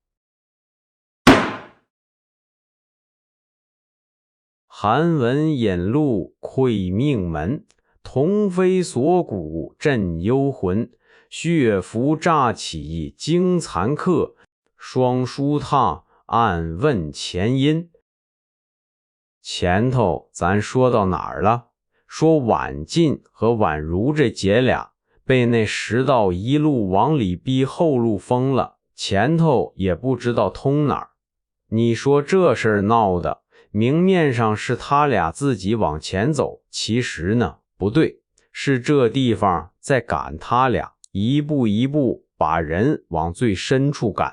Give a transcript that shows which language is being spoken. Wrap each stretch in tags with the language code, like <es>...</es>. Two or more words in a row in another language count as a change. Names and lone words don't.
<zh>寒文引路窺命門，瞳飞鎖骨震幽魂。血符乍起驚殘客，雙書踏暗問前因。前頭咱說到哪兒了？說婉進和婉如這姐倆被那石道一路往里逼，後路封了，前頭也不知道通哪兒。你說這事兒鬧的，明面上是他倆自己往前走，其實呢不对，是這地方在趕他倆，一步一步把人往最深處趕。</zh>